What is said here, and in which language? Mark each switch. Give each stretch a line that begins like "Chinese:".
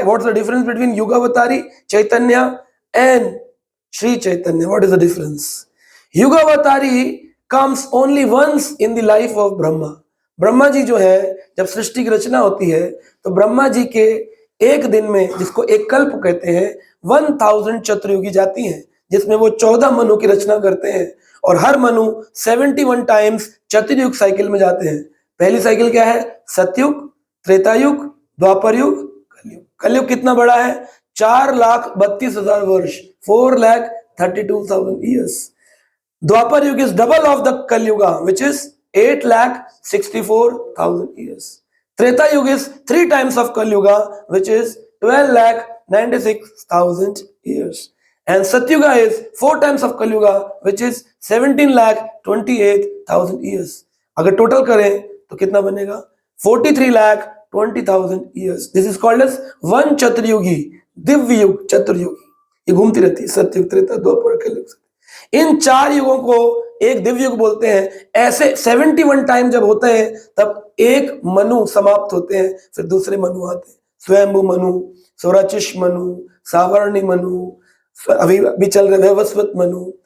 English: What's the difference between Yuga Avatari Chaitanya and Sri Chaitanya? What is the difference? Yuga Avatari comes only once in the life of Brahma.
Hindi: Brahma ji जो है, जब सृष्टि की रचना होती है तो ब्रह्मा जी के एक दिन में, जिसको एक कल्प कहते हैं, 1000 चतुर्युगी जाती हैं, जिसमें वो 14 मनु की रचना करते हैं। और हर मनु 71 टाइम्स चतुर्युग साइकिल में जाते हैं। पहली साइकिल क्या है? सतयुग, त्रेतायुग, द्वापर युग, कलयुग कितना बड़ा है? 4,32,000 वर्ष, 4,32,000 years.
English: Dwapar Yuga is double of the Kalyuga, which is 8,64,000 years. Treta Yuga is 3 times of Kalyuga, which is 12,96,000 years. And Satyuga is 4 times of Kalyuga, which is 17,28,000 years.
Hindi: अगर टोटल करें तो कितना बनेगा?
English: 43,20,000 years. This is called as one Chaturyugi, दिव्य युग चतुर्युगी।
Hindi: ये घूमती रहती है, सतयुग, त्रेता, द्वापर, कलयुग। इन 4 युगों को एक दिव्य युग बोलते हैं। ऐसे 71 टाइम जब होते हैं तब एक मनु समाप्त होते हैं, फिर दूसरे मनु आते हैं। स्वयंभू मनु, सौराचिष मनु, सावर्णी मनु, अभी चल रहे वैवस्वत मनु।